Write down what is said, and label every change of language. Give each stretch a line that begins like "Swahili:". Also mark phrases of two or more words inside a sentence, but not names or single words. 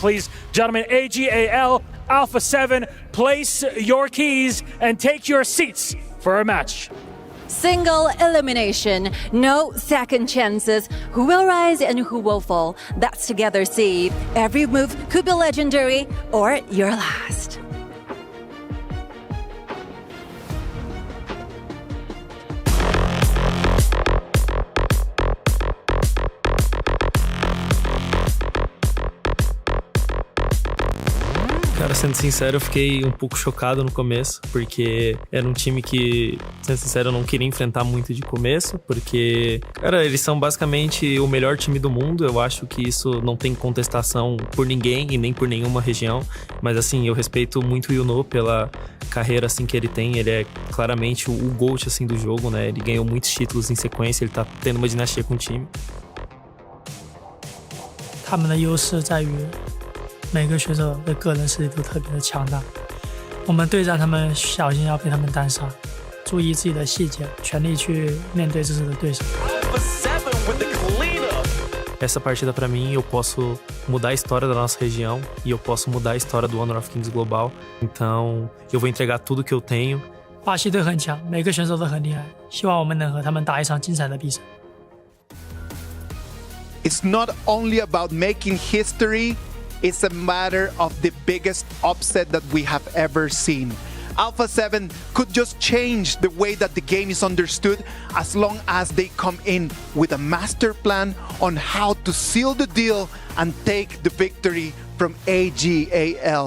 English: Please, gentlemen, AG.AL, Alpha 7, place your keys and take your seats for a match. Single elimination, no second chances. Who will rise and who will fall? That's together see. Every move could be legendary or your last.
Portuguese: Cara, sendo sincero, eu fiquei um pouco chocado no começo, porque era um time que, sendo sincero, eu não queria enfrentar muito de começo, porque, cara, eles são basicamente o melhor time do mundo. Eu acho que isso não tem contestação por ninguém e nem por nenhuma região, mas assim, eu respeito muito o Yuno pela carreira assim que ele tem. Ele é claramente o GOAT assim do jogo, né? Ele ganhou muitos títulos em sequência, ele tá tendo uma dinastia com o time.
Chinese: 他们的优势在于每个选手的个人实力都特别的强大，我们对战他们小心要被他们单杀，注意自己的细节，全力去面对这次的对手。
Portuguese: Essa partida pra mim, eu posso mudar a história da nossa região e eu posso mudar a história do Honor of Kings global. Então eu vou entregar tudo que eu tenho
Chinese: 巴西队很强，每个选手都很厉害，希望我们能和他们打一场精彩的比赛。
English: It's not only about making history, it's a matter of the biggest upset that we have ever seen. Alpha 7 could just change the way that the game is understood as long as they come in with a master plan on how to seal the deal and take the victory from AG.AL.